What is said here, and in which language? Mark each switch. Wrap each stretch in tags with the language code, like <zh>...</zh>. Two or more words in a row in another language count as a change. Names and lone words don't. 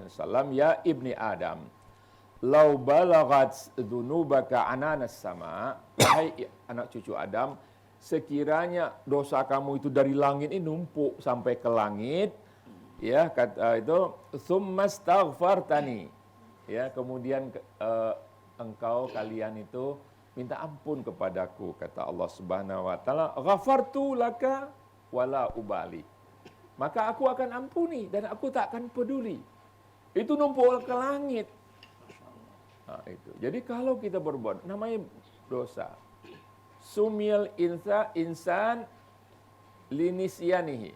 <id>SAW,</id> <ar>يا ابن آدم لو بلغت ذنوبك عنان السماء,</ar> <id>hai anak cucu Adam, sekiranya dosa kamu itu dari langit ini numpuk sampai ke langit, ya kata itu,</id> <ar>ثم استغفرتني,</ar> <id>ya kemudian kalian itu minta ampun kepadaku, kata</id> <ar>الله سبحانه وتعالى, غفرت لك ولا أبالي.</ar> <id>Maka aku akan ampuni dan aku tak akan peduli. Itu numpuk ke langit. Nah, itu. Jadi kalau kita berbuat namanya dosa.</id> <ar>سمي الإنسان لنسيانه.</ar>